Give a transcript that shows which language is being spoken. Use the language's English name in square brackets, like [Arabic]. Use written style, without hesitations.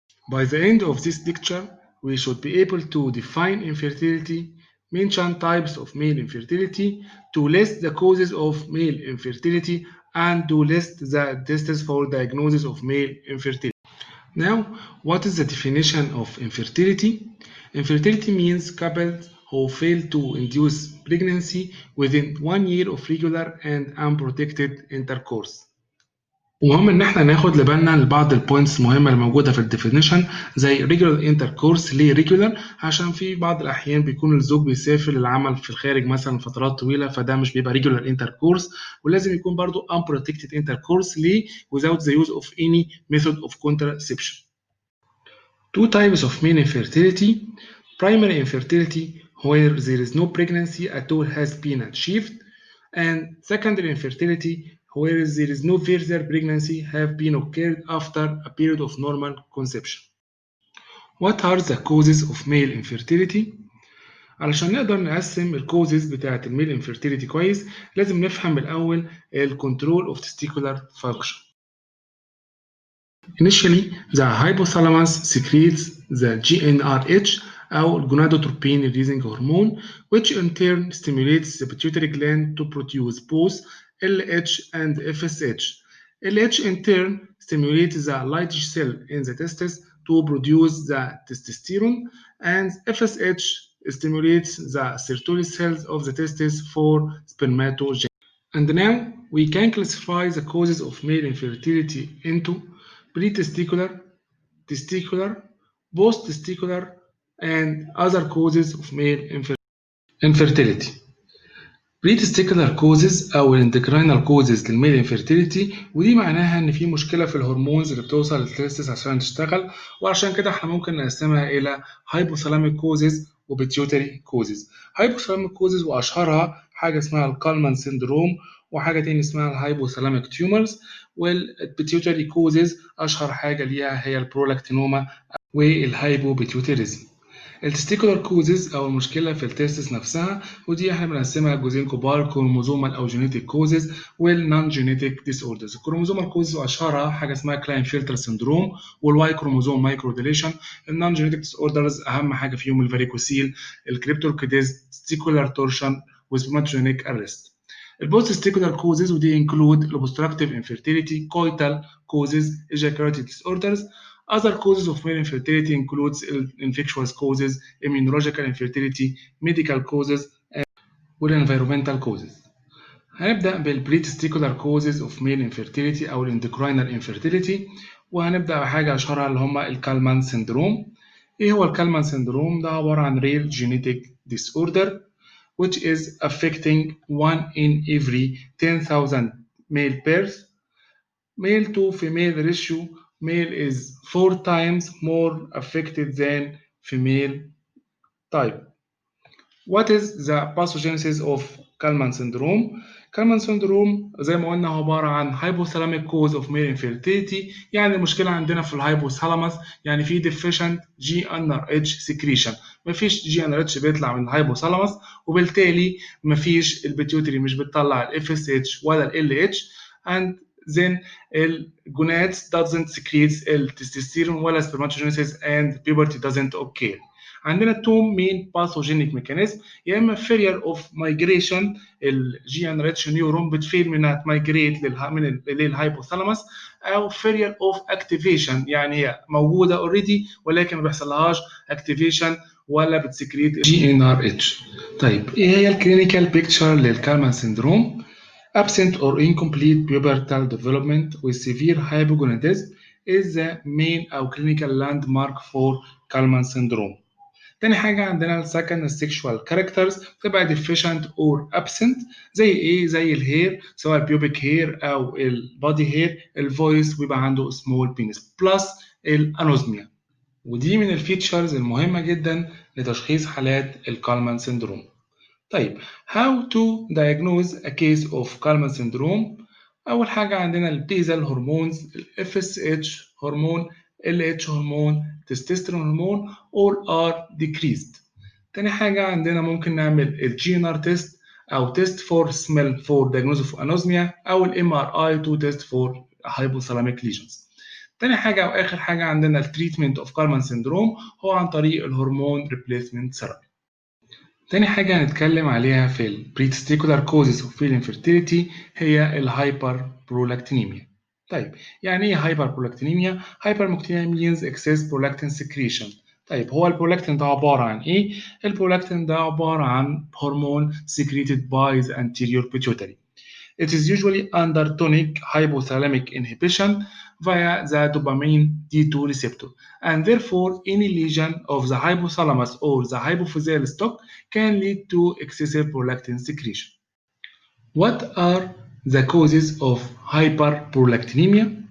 [English] By the end of this lecture, we should be able to define infertility, mention types of male infertility, to list the causes of male infertility, and to list the tests for diagnosis of male infertility. Now, what is the definition of infertility? Infertility means couples who fail to induce pregnancy within 1 year of regular and unprotected intercourse. [Arabic] ومهم ان احنا ناخد لبالنا لبعض البوينتس المهمه الموجوده في الديفينيشن زي regular intercourse. ليه regular؟ عشان في بعض الاحيان بيكون الزوج بيسافر للعمل في الخارج مثلا فترات طويله، فده مش بيبقى regular intercourse. ولازم يكون برضو unprotected intercourse. [English] ليه؟ without the use of any method of contraception. Two types of male infertility. Primary infertility, where there is no pregnancy at all has been achieved, and secondary infertility, where there is no further pregnancy have been occurred after a period of normal conception. What are the causes of male infertility? [Arabic] علشان نقدر نقسم الكوزز بتاعة الميل infertility كويس، لازم نفهم الأول الكنترول of testicular function. [English] Initially, the hypothalamus secretes the GnRH أو gonadotropin releasing hormone, which in turn stimulates the pituitary gland to produce both LH and FSH. LH in turn stimulates the Leydig cell in the testes to produce the testosterone, and FSH stimulates the Sertoli cells of the testes for spermatogenesis. And now we can classify the causes of male infertility into pre-testicular, testicular, post-testicular, and other causes of male infertility. [Arabic] Pre-testicular causes أو endocrine causes للميل infertility، ودي معناها إن في مشكلة في الهرمونز اللي بتوصل للتستس عشان تشتغل، وعشان كده إحنا ممكن نقسمها إلى hypothalamic causes و pituitary causes. hypothalamic causes وأشهرها حاجة اسمها الكالمان سيندروم، وحاجة تاني اسمها الهايبوثالاميك تيومرز. والبيتيوتري كوزز أشهر حاجة ليها هي البرولاكتينوما والهايبوبيتيوتريزم. التستيكولار كوزز او المشكله في التستس نفسها، ودي احنا بنقسمها جزئين كبار: كروموزومال او جينيتيك كوزز والنون جينيتيك ديس اوردرز. الكروموزومال كوزز واشهرها حاجه اسمها كلاين فيلتر سندروم والواي كروموزوم مايكرو ديليشن. النون جينيتيك ديس اوردرز اهم حاجه فيهم الفاريكوسيل، الكريبتوركيديز، تستيكولار تورشن وسبرماتوجينيك ارست. البوست تستيكولار كوزز ودي انكلود الاوبستراكتيف انفيرتيليتي، كويتال كوزز، ايجاكولاتيف ديس اوردرز. [English] Other causes of male infertility includes infectious causes, immunological infertility, medical causes, and environmental causes. [Arabic] هنبدأ بالبريتستيكولار causes of male infertility أو endocrine infertility، وهنبدأ بحاجة أشهرها اللي هما الكالمان سيندروم. إيه هو الكالمان سيندروم؟ ده عبارة عن [English] rare genetic disorder which is affecting 1 in every 10,000 male pairs. Male to female ratio, male is 4 times more affected than female type. What is the pathogenesis of Kallman syndrome? [Arabic] Kallman syndrome زي ما قلنا هو عبارة عن [English] hypothalamic cause of male infertility، [Arabic] يعني المشكلة عندنا في الهايبوثالاموس، يعني في [English] deficient GnRH secretion. [Arabic] مفيش GnRH بيطلع من الهايبوثالاموس، وبالتالي مفيش البيتيوتري مش بتطلع ال FSH ولا ال LH، [English] and then [Arabic] الجونادز [English] doesn't secrete [Arabic] التستوستيرون ولا [English] spermatogenesis and puberty doesn't occur. [Arabic] عندنا [English] two main pathogenic mechanism: [Arabic] يا اما [English] failure of migration، [Arabic] الجي ان ريتش نيورون بتفيل من انها تمايجريت للهايبوثالاموس، او [English] failure of activation، [Arabic] يعني هي موجوده اوريدي ولكن ما بيحصلهاش activation ولا بتسكريت جي ان ار اتش. طيب ايه هي الكلينيكال بيكتشر للكالمان سيندروم؟ [English] Absent or incomplete pubertal development with severe hypogonadism is the main أو clinical landmark for Kallman syndrome. [Arabic] تاني حاجة عندنا السكند sexual characters تبقى [English] deficient or absent. [Arabic] زي إيه؟ زي الهير، سواء البيوبيك هير أو البادي هير. الفويس بيبقى عنده small penis plus الأنوزميا، ودي من الفيتشرز المهمة جدا لتشخيص حالات الكالمان سيندروم. طيب [English] how to diagnose a case of Kallman syndrome؟ [Arabic] أول حاجة عندنا البيزال هرمونز، ال FSH هرمون، LH هرمون، testosterone هرمون [English] all are decreased. [Arabic] تاني حاجة عندنا ممكن نعمل ال GnR test [English] أو test for smell for diagnosis of anosmia أو ال MRI to test for hypothalamic lesions. [Arabic] تاني حاجة وآخر حاجة عندنا ال treatment of Kallmann syndrome هو عن طريق الهرمون replacement therapy. تاني حاجة هنتكلم عليها في ال [English] pretesticular causes of female infertility [Arabic] هي ال hyperprolactinemia. طيب يعني ايه [English] hyperprolactinemia؟ hyperprolactinemia means excess prolactin secretion. [Arabic] طيب هو البرولاكتين ده عبارة عن ايه؟ البرولاكتين ده عبارة عن هرمون [English] secreted by the anterior pituitary. It is usually under tonic hypothalamic inhibition via the dopamine D2 receptor, and therefore any lesion of the hypothalamus or the hypophyseal stalk can lead to excessive prolactin secretion. What are the causes of hyperprolactinemia?